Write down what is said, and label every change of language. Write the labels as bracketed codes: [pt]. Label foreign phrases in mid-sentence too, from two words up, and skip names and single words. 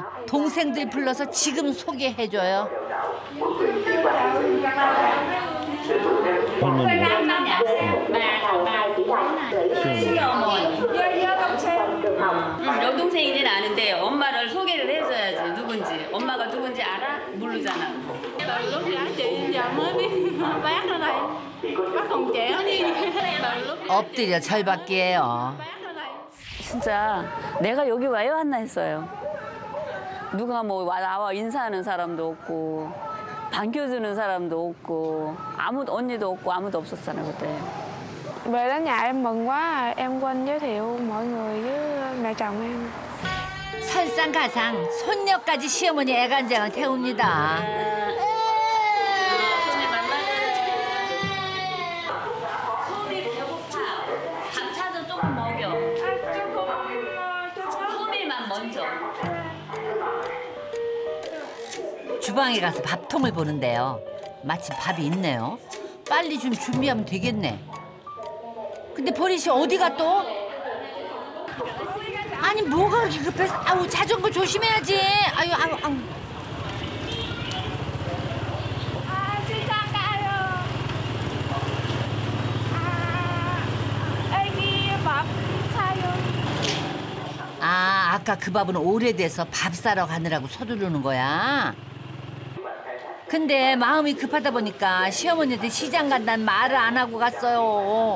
[ko] 동생들 불러서 지금 소개해줘요. 여동생이진 않은데 엄마를 소개를 해줘야지. 누군지. 엄마가 누군지 알아? 모르잖아. [vi] Từ lúc gả chị giờ mới biết bác ở đây. Bác còn trẻ đi. Từ lúc [ko] 엎드려 절받기예요. 진짜 내가 여기 왜 왔나 했어요. 누가 뭐 나와 인사하는 사람도 없고 반겨주는 사람도 없고 아무도 언니도 없고 아무도 없었잖아요 그때. [vi] Về đến nhà em mừng quá, em quên giới thiệu mọi người với mẹ chồng em. [ko] 설상가상 손녀까지 시어머니 애간장을 태웁니다. 소미 배고파. 밥 차도 조금 먹여. 소미만 먼저. 주방에 가서 밥통을 보는데요. 마침 밥이 있네요. 빨리 좀 준비하면 되겠네. 근데 보리 씨 어디가 또? 아니 뭐가 그렇게 급해서? 아우 자전거 조심해야지. 아유. [vi] xin chào cả. [ko] Em 밥 사요. 아 아까 그 밥은 오래돼서 밥 사러 가느라고 서두르는 거야. 근데 마음이 급하다 보니까 시어머니한테 시장 간다는 말을 안 하고 갔어요.